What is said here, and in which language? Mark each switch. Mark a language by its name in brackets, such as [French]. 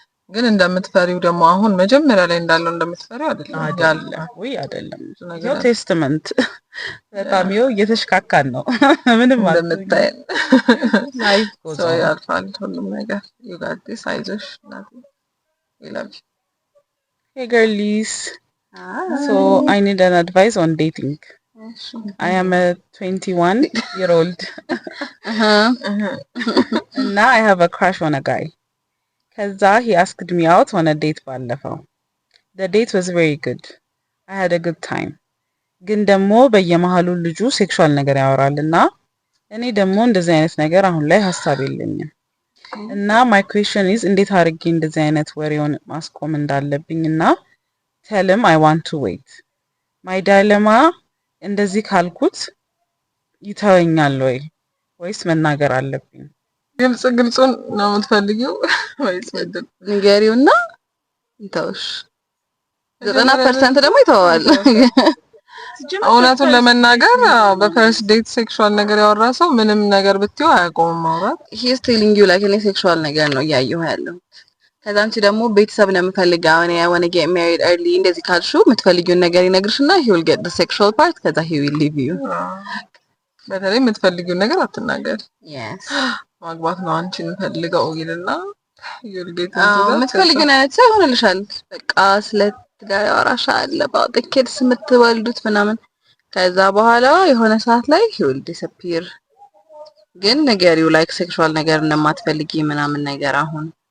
[Amharic] ግን እንደምትፈሪው ደግሞ አሁን መጀመሪያ ላይ እንዳለው እንደምትፈሪው አይደለም ወይ አይደለም። ይሄው ቴስተመንት በጣም ይሄው እየተሽካካን ነው። ምንም ማለት እንደምታይ ላይፍ ሰው ያልፋል ሁሉም ነገር። [English] you got this [Amharic] አይዞሽ ናት [English] we love you. Hey girlies, so I need an advice on dating. I am a 21-year-old and now I have a crush on a guy. ከዛ he asked me out on a date ባለፈው. The date was very good. I had a good time. [Amharic] ግን ደግሞ በየመሃሉ ልጁ ሴክሹዋል ነገር ያወራልና እኔ ደግሞ እንደዚህ አይነት ነገር አሁን ላይ ሐሳብ የለኝም። እና [English] my question is [Amharic] እንዴት አድርጌ እንደዚህ አይነት ወሬውን ማስቆም እንዳለብኝና [English] tell him I want to wait. My dilemma [Amharic] እንደዚህ ካልኩት ይተወኛል ወይስ መናገር አለብኝ? ግልጹን ነው የምትፈልጊው ወይስ ወደድ ንገሪውና ይተውሽ? 90% ደግሞ ይተዋል። እውነቱን ለመናገር በፈርስት ዴት ሴክሹዋል ነገር ያወራ ሰው ምንም ነገር ብትይው አያቆምም ማውራት። [English] he is telling you like [Amharic] እኔ ሴክሹዋል ነገር ነው እያየሁ ያለው። ከዛ አንቺ ደግሞ ቤተሰብ ነው የምፈልገው እኔ [English] I want to get married early [Amharic] እንደዚህ ካልሽው የምትፈልጊውን ነገር ይነግርሽና [English] he will get the sexual part [Amharic] ከዛ [English] he will leave you። [Amharic] በተለይ የምትፈልጊውን ነገር አትናገር። [English] yes [Amharic] ማግባት ነው አንቺን ፈልገው ይልና [English] you'll get [Amharic] የምትፈልጊውን አይነት ሰው ይሆንልሻል። በቃ ስለ ትዳር ያወራሻል [English] about the kids [Amharic] የምትወልዱት ምናምን። ከዛ በኋላ የሆነ ሰዓት ላይ [English] he will disappear። [Amharic] ግን ነገሪው like ሴክሹዋል ነገር እንደማትፈልጊ ምናምን ነገር አሁን